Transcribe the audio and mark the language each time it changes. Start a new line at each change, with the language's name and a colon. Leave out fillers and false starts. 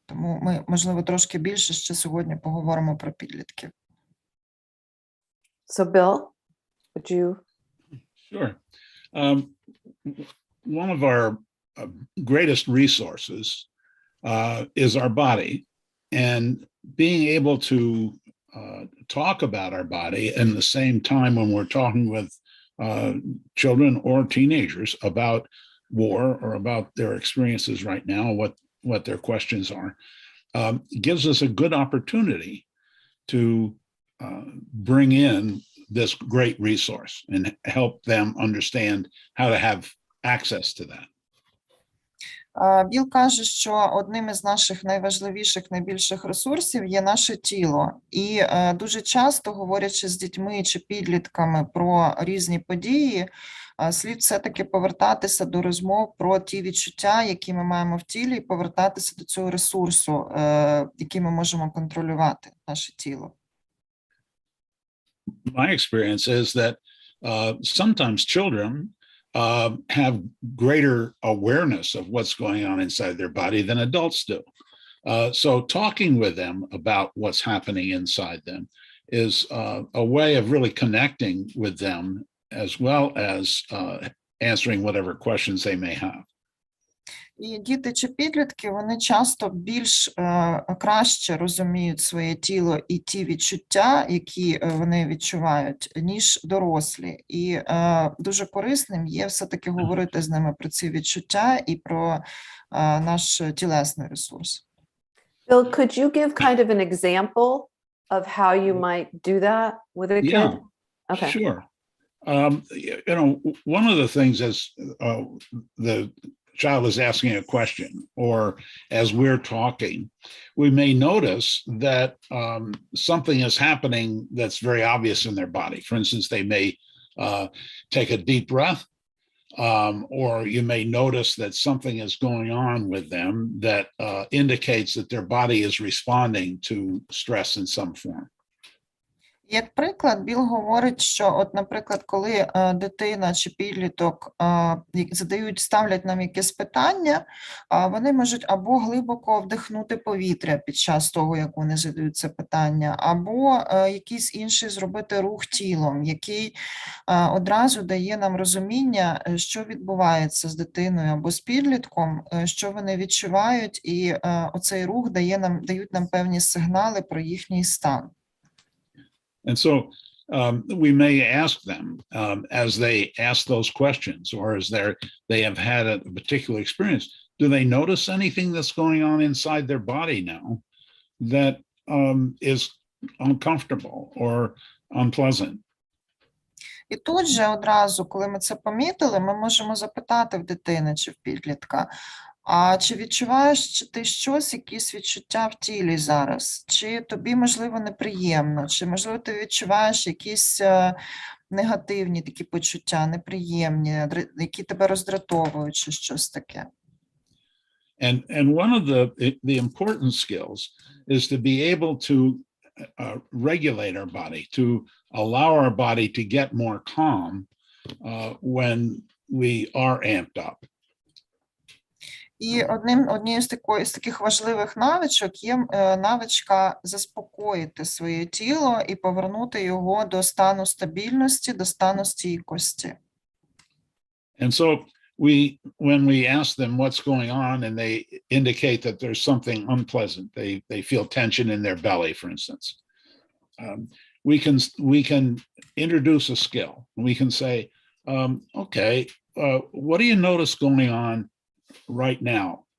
Ukrainian: Тому ми, можливо, трошки більше ще сьогодні поговоримо про підлітків.
English: So Bill, would you? Sure. One of our greatest resources is our body, and being able to talk about our body in the same time when we're talking with children or teenagers about war or about their experiences right now, what their questions are, gives us a good opportunity to bring in this great resource and help them understand how to have access to that.
Ukrainian: Біл каже, що одним із наших найважливіших, найбільших ресурсів є наше тіло. І дуже часто, говорячи з дітьми чи підлітками про різні події, слід все-таки повертатися до розмов про ті відчуття, які ми маємо в тілі, і повертатися до цього ресурсу, який ми можемо контролювати, наше тіло.
English: My experience is that sometimes children have greater awareness of what's going on inside their body than adults do. So talking with them about what's happening inside them is a way of really connecting with them as well as answering whatever questions they may have.
Ukrainian: І діти чи підлітки, вони часто більш краще розуміють своє тіло і ті відчуття, які вони відчувають, ніж дорослі. І дуже корисним є все-таки говорити з ними про ці відчуття і про наш тілесний ресурс.
English: Bill, could you give kind of an example of how you might do that with a kid? Yeah, Okay. sure. You know, one of the things is the child is asking a question, or as we're talking, we may notice that something is happening that's very obvious in their body. For instance, they may take a deep breath, or you may notice that something is going on with them that indicates that their body is responding to stress in some form.
Ukrainian: Як приклад, Біл говорить, що, от, наприклад, коли дитина чи підліток ставлять нам якесь питання, вони можуть або глибоко вдихнути повітря під час того, як вони задають це питання, або якийсь інший зробити рух тілом, який одразу дає нам розуміння, що відбувається з дитиною або з підлітком, що вони відчувають, і оцей рух дають нам певні сигнали про їхній стан.
English: And so we may ask them as they ask those questions, or as they have had a particular experience, do they notice anything that's going on inside their body now that is uncomfortable or unpleasant?
Ukrainian: І тут же одразу, коли ми це помітили, ми можемо запитати в дитини чи в підлітка, а чи відчуваєш ти щось, якісь відчуття в тілі зараз? Чи тобі, можливо, неприємно? Чи, можливо, ти відчуваєш якісь негативні такі почуття, неприємні, які тебе роздратовують, чи щось таке?
English: And one of the important skills is to be able to regulate our body, to allow our body to get more calm when we are amped up.
Ukrainian: І однією з таких важливих навичок є навичка заспокоїти своє тіло і повернути його до стану стабільності, до стану стійкості.
English: And so when we ask them what's going on and they indicate that there's something unpleasant, they feel tension in their belly, for instance, we can introduce a skill. We can say, okay, what do you notice going on right now?